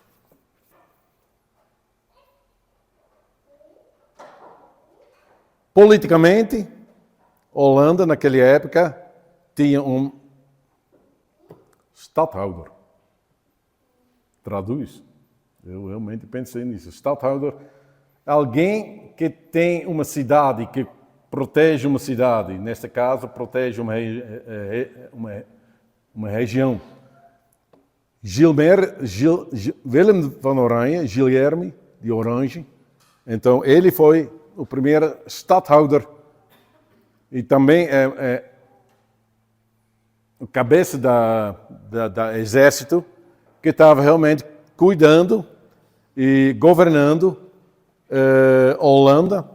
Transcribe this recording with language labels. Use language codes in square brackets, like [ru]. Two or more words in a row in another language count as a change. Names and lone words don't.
[pt] Politicamente, Holanda, naquela época, tinha um stadhouder. Traduz? Eu realmente pensei nisso. Stadhouder, alguém que tem uma cidade, que protege uma cidade. Neste caso, protege uma região. Willem van Oranje, Guilherme de Orange. Então, ele foi o primeiro stadhouder e também o cabeça da exército que estava realmente cuidando e governando Holanda.